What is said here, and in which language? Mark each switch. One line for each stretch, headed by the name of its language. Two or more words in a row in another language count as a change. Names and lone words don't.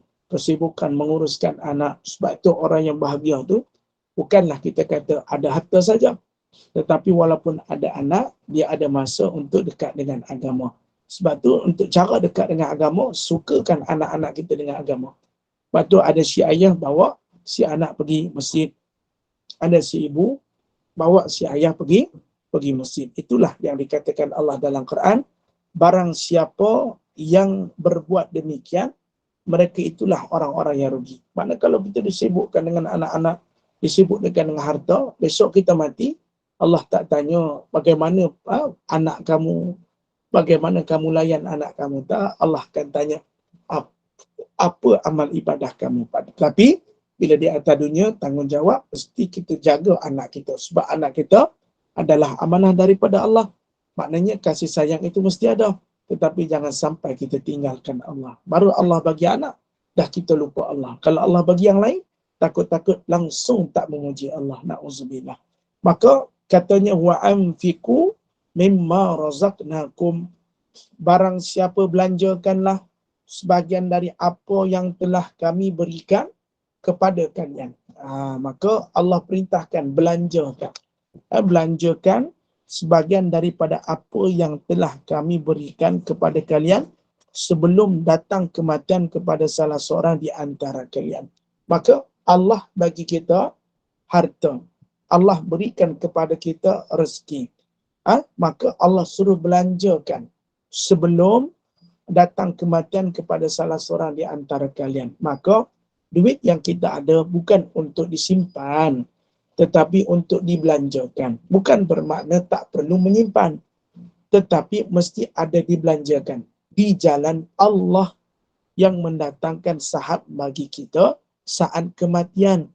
Malay: Kesibukan menguruskan anak. Sebab tu orang yang bahagia tu bukanlah kita kata ada harta saja. Tetapi walaupun ada anak, dia ada masa untuk dekat dengan agama. Sebab tu untuk cara dekat dengan agama, sukakan anak-anak kita dengan agama. Sebab tu ada si ayah bawa si anak pergi masjid. Ada si ibu bawa si ayah pergi masjid. Itulah yang dikatakan Allah dalam Quran. Barang siapa yang berbuat demikian, mereka itulah orang-orang yang rugi. Mana kalau kita disibukkan dengan anak-anak, disibukkan dengan harta, besok kita mati, Allah tak tanya bagaimana anak kamu, bagaimana kamu layan anak kamu. Tak, Allah akan tanya apa amal ibadah kamu. Tapi bila di atas dunia, tanggungjawab mesti kita jaga anak kita. Sebab anak kita adalah amanah daripada Allah. Maknanya kasih sayang itu mesti ada. Tetapi jangan sampai kita tinggalkan Allah. Baru Allah bagi anak, dah kita lupa Allah. Kalau Allah bagi yang lain, takut-takut langsung tak memuji Allah. Na'udzubillah. Maka katanya
Arabic: وأنفقوا مما رزقناكم.
Malay: Barang siapa belanjakanlah sebahagian dari apa yang telah kami berikan kepada kalian. Maka Allah perintahkan belanjakan. Belanjakan sebahagian daripada apa yang telah kami berikan kepada kalian sebelum datang kematian kepada salah seorang di antara kalian. Maka Allah bagi kita harta. Allah berikan kepada kita rezeki. Maka Allah suruh belanjakan sebelum datang kematian kepada salah seorang di antara kalian. Maka duit yang kita ada bukan untuk disimpan, tetapi untuk dibelanjakan. Bukan bermakna tak perlu menyimpan, tetapi mesti ada dibelanjakan di jalan Allah yang mendatangkan sahab bagi kita saat kematian.